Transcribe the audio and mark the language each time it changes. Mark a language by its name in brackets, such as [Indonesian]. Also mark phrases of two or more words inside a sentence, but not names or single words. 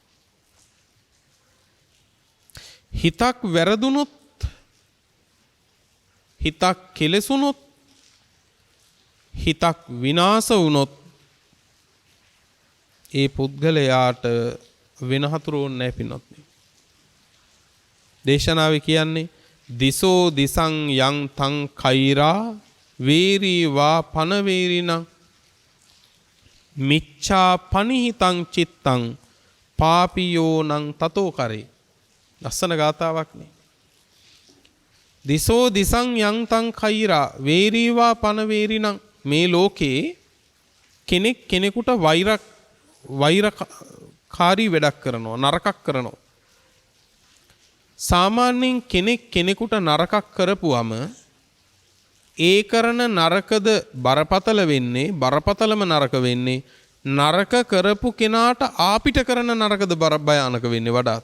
[Sinhala] හිතක් වැරදුනොත් හිතක් කෙලෙසුනොත් හිතක් විනාශ වුනොත් ඒ පුද්ගලයාට වෙන හතුරුන් නැහැ පින්වත්නි. දේශනාවේ කියන්නේ [Pali] දිසෝ දිසං යං තං කෛරා වේරී වා පන වේරිනං මිච්ඡා පනිහිතං චිත්තං පාපියෝ නං තතෝ කරේ. [Sinhala] ලස්සන ගාතාවක් නේ. [Pali] දිසෝ දිසං යං තං කෛරා වේරී වා පන වේරිනං [Sinhala] මේ ලෝකේ කෙනෙක් කෙනෙකුට වෛරකාරී වැඩක් කරනවා නරකක් කරනවා. සාමාන්‍යයෙන් කෙනෙක් කෙනෙකුට නරකක් කරපුවම ඒ කරන නරකද බරපතල වෙන්නේ බරපතලම නරක වෙන්නේ නරක කරපු කෙනාට ආපිට කරන නරකද භයානක වෙන්නේ වඩාත්.